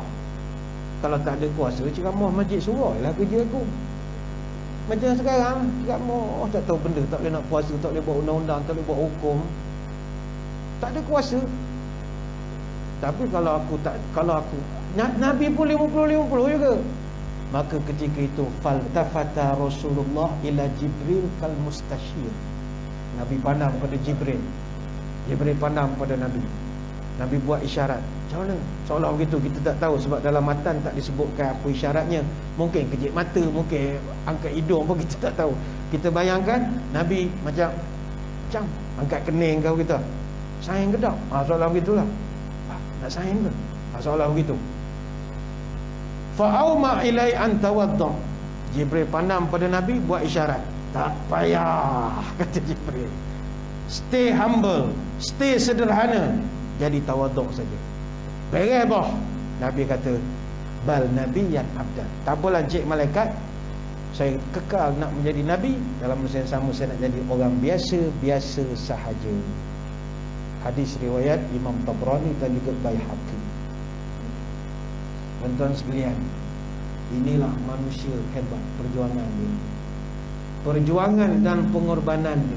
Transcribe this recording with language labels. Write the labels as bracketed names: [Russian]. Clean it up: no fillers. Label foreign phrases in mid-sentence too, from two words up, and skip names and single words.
[Malay] Kalau tak ada kuasa, ceramah masjid surau lah kerja aku. Macam sekarang ceramah, tak tahu benda, tak boleh nak kuasa, tak boleh buat undang-undang, tak boleh buat hukum, tak ada kuasa. Tapi kalau aku Nabi pun 50-50 juga. Maka ketika itu [Arabic] فالتفت رسول الله إلى جبريل كالمستشير. [Malay] Nabi pandang pada Jibril, Jibril pandang pada Nabi. Nabi buat isyarat. Macam mana? Seolah begitu, kita tak tahu sebab dalam matan tak disebutkan apa isyaratnya. Mungkin kejip mata, mungkin angkat hidung pun kita tak tahu. Kita bayangkan Nabi macam angkat kening kau kita. Sayang ke tak? Seolah begitulah. Nak sayang ke? Seolah begitu. [Arabic] فأومأ إلي أن تواضع. [Malay] Jibril pandang pada Nabi, buat isyarat. Tak payah, kata Jibril. [English] Stay humble, [Malay] stay sederhana, jadi tawaduk saja. Beres boh. Nabi kata, [Arabic] بل نبيا عبدا. [Malay] Tak apalah cik malaikat, saya kekal nak menjadi Nabi, dalam masa yang sama saya nak jadi orang biasa sahaja. Hadis riwayat Imam Tabrani dan juga Baihaqi. Tuan-tuan sekalian, inilah manusia hebat, perjuangan dia, perjuangan dan pengorbanan dia.